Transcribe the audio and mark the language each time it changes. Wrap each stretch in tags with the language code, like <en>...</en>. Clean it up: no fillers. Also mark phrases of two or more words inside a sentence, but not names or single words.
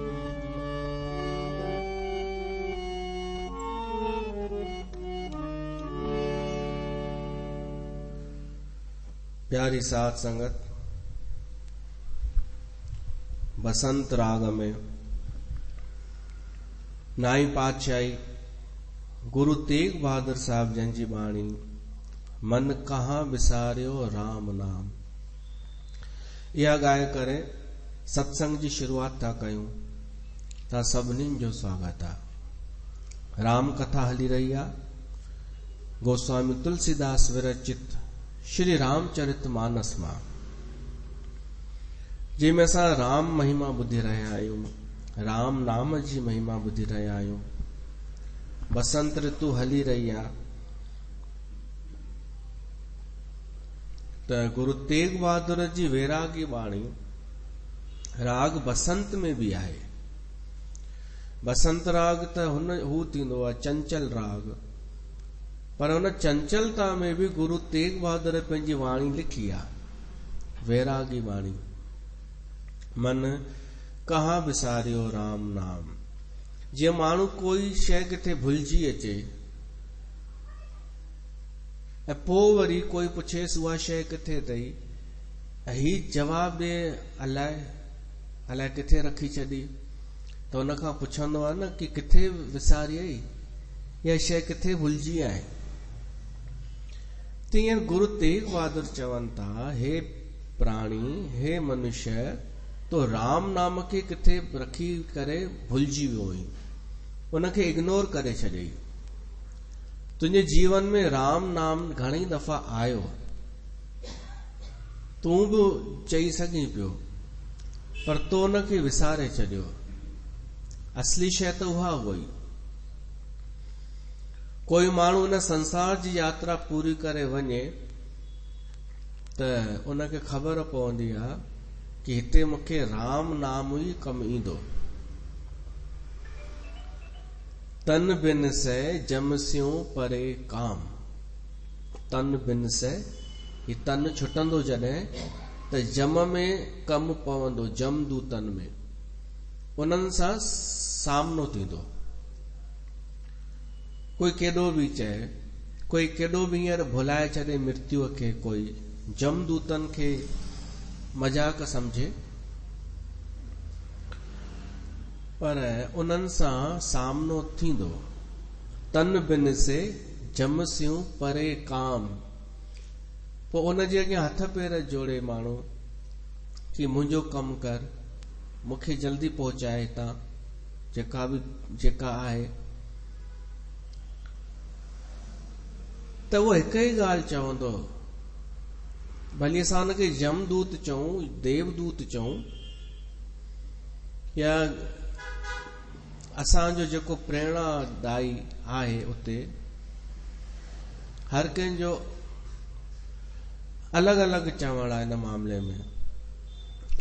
<sd>प्यारी साथ संगत, बसंत राग में नाई पातशाही गुरु तेग बहादुर साहब जन जी बाणी,</sd> <hi>मन कहाँ बिसारियो राम नाम,</hi> <sd>इहा गाए करे सत्संग जी शुरुआत था कयूं। ता सभिनीनि जो स्वागत आहे। राम कथा हली रही आहे। गोस्वामी तुलसीदास विरचित श्री रामचरित मानस मां, जंहिंमें असां राम महिमा ॿुधी रहिया आहियूं, राम नाम जी महिमा ॿुधी रहिया आहियूं। बसंत ऋतु हली रही आहे त गुरु तेग बहादुर जी वैरागी बाणी राग बसंत में भी आहे। बसंत राग त हू थींदो आहे चंचल राग, पर हुन चंचलता में भी गुरु तेग बहादुर पंहिंजी वाणी लिखी आहे, वैरागी वाणी।</sd> <hi>मन कहाँ बिसारियो राम नाम।</hi> <sd>जीअं माण्हू कोई शइ किथे भुलिजी अचे ऐं पोइ वरी कोई पुछेसि उहा शइ किथे अथई, ऐं ही जवाब ॾे अलाए किथे रखी छॾी, त हुन खां पुछंदो आहे न कि किथे विसारियई, इहा शइ किथे भुलिजी आहे। तीअं गुरु तेग बहादुर चवनि था, हे प्राणी, हे मनुष्य, तो राम नाम खे किथे रखी करे भुलिजी वियो हुई, उनखे इग्नोर करे छॾियई। तुंहिंजे जीवन में राम नाम घणी दफ़ा आयो, तूं बि चई सघीं पियो, पर तो उनखे विसारे छॾियो। असली शइ त उहा हुई। कोई माण्हू इन संसार जी यात्रा पूरी करे वञे त उनखे ख़बर पवंदी आहे कि हिते मूंखे राम नाम ई कमु ईंदो।</sd> <hi>तन बिन से जमसियूं परे काम। तन बिन से,</hi> <sd>ही तन छुटंदो जॾहिं त जम में कमु पवंदो, जमदूतन में, उन्हनि सां सामनो थींदो। कोई केॾो बि चए, कोई केॾो बि हींअर भुलाए छॾे मृत्युअ खे, कोई जमदूतन खे मजाक समझे, पर उन्हनि सां सामनो थींदो।</sd> <hi>तन बिन से जमसियूं परे काम।</hi> <sd>पोइ उनजे अॻियां हथ पेर जोड़े माण्हू कि मुंहिंजो कमु कर, मूंखे जल्दी पहुचाए हितां, जेका आहे। त उहो हिकु ई ॻाल्हि चवंदो, भली असां हुनखे जमदूत चऊं, देवदूत चऊं, या असांजो जेको प्रेरणादायी आहे उते, हर कंहिंजो अलॻि अलॻि चवण आहे हिन मामले में।</sd>